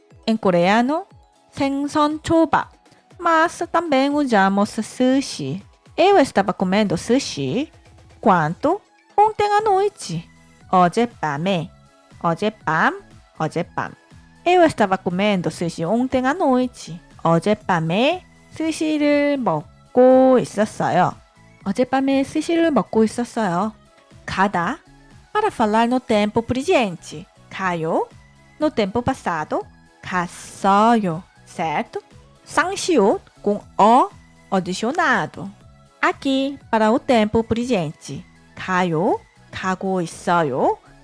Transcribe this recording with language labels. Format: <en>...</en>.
<pt>Em coreano,</pt> <ko>생선 초밥.</ko> <pt>Mas também usamos sushi. Eu estava comendo sushi. Quanto? Ontem à noite.</pt> <ko>어젯밤에. 어젯밤.</ko> <pt>Eu estava comendo sushi ontem à noite.</pt> <ko>어젯밤에 스시를 먹고 있었어요. 어젯밤에 스시를 먹고 있었어요. 가다.</ko> <pt>Para falar no tempo presente.</pt> <ko>가요.</ko> <pt>No tempo passado.</pt> <ko>갔어요.</ko> <pt>Certo? 상시옷 com o adicionado. Aqui, para o tempo presente.</pt> <ko>가요. 가고 있어요.</ko>